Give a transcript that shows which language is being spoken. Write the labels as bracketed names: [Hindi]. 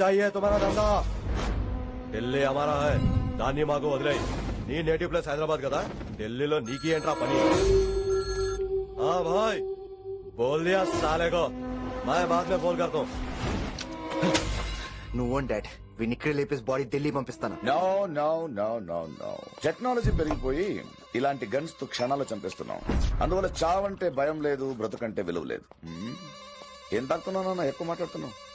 [Hindi] चाहिए तुम्हारा धंधा, ఢిల్లీ हमारा है. [Telugu] దాన్ని మాకు వదిలే. నీ నేటివ్ ప్లేస్ హైదరాబాద్ కదా, ఢిల్లీలో నీకి ఏంట్రా పని? [Hindi] हाँ भाई, बोल दिया साले को, मैं बाद में बोल करता हूँ. [Telugu] నువ్వు డాడ్, వీడిని ఇక్కడ లేపేసి బాడీ ఢిల్లీ పంపిస్తాను. [English] No no no no no. [Telugu] Technology పెరిగిపోయి ఇలాంటి గన్స్ తో క్షణాలు చంపేస్తున్నాం. అందువల్ల చావంటే భయం లేదు, బ్రతుకంటే విలువ లేదు. ఏం తాగుతున్నావు? ఎక్కువ మాట్లాడుతున్నావు.